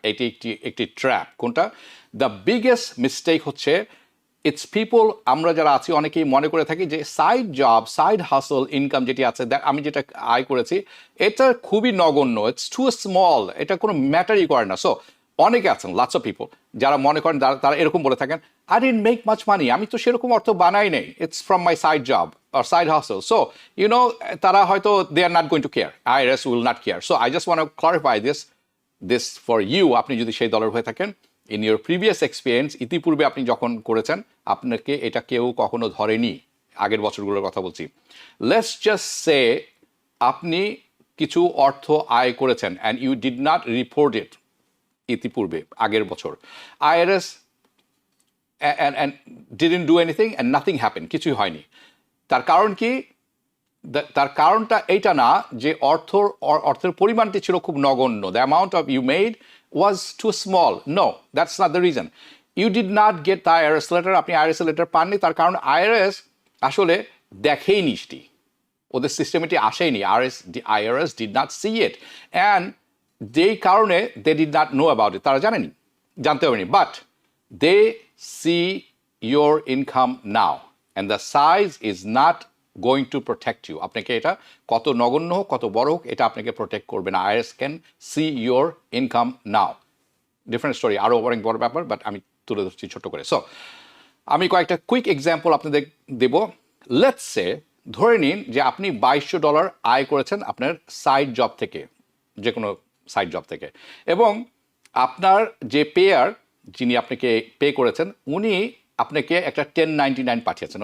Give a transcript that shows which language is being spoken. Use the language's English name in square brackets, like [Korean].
[Bangla] এটি একটি ট্র্যাপ। কোনটা? [English] the biggest mistake [Bangla] হচ্ছে ইটস পিপল, আমরা যারা আছি অনেকেই মনে করে থাকি যে সাইড জব, সাইড হাসল ইনকাম যেটি আছে, আমি যেটা আয় করেছি এটা খুবই নগণ্য, [English] it's too small, [Bangla] এটা কোনো ম্যাটারই করে না। সো অনেকে আছেন, [English] lots of people, [Bangla] যারা মনে করেন, তারা এরকম বলে থাকেন, [English] I didn't make much money, [Bangla] আমি তো সেরকম অর্থ বানাই নেই, [English] It's from my side job or side hustle. So, you know, [Bangla] তারা হয়তো [English] they are not going to care. IRS will not care. So, I just want to clarify this for you. [Bangla] আপনি যদি সেই দলের হয়ে থাকেন, [English] in your previous experience, [Bangla] ইতিপূর্বে আপনি যখন করেছেন, আপনাকে এটা কেউ কখনো ধরেনি। আগের বছরগুলোর কথা বলছি। [English] Let's just say [Bangla] আপনি কিছু অর্থ আয় করেছেন [English] and you did not report it [Bangla] ইতিপূর্বে, আগের বছর। [English] IRS and didn't do anything and nothing happened. [Bangla] কিছুই হয়নি। তার কারণ কি? তার কারণটা এইটা না যে অর্থের পরিমাণটি ছিল খুব নগণ্য, [English] The amount of you made was too small. No, that's not the reason. You did not get the IRS letter, [Bangla] আপনি আইআরএস লেটার পাননি, তার কারণ আইআরএস আসলে দেখেইনি সেটি, ওদের সিস্টেমেটি আসেনি। [English] IRS did not see it, and [Bangla] যেই কারণে [English] they did not know about it, [Bangla] তারা জানতে পারেনি, [English] But they see your income now, and the size is not going to protect you. [Bangla] আপনাকে এটা কত নগণ্য হোক, কত বড় হোক, এটা আপনাকে প্রোটেক্ট করবে না। [English] IRS can see your income now. [Bangla] Different story, আরও অনেক বড় ব্যাপার, বাট আমি তুলে ধরছি ছোট্ট করে। সো আমি কয়েকটা কুইক এক্সাম্পল আপনাদের দেব। লেটস সে, ধরে নিন যে আপনি $2,200 আয় করেছেন আপনার সাইড জব থেকে, যে কোনো সাইড জব থেকে, এবং আপনার যে পেয়ার, যিনি আপনাকে পে করেছেন, উনি আপনাকে একটা 1099 পাঠিয়েছেন।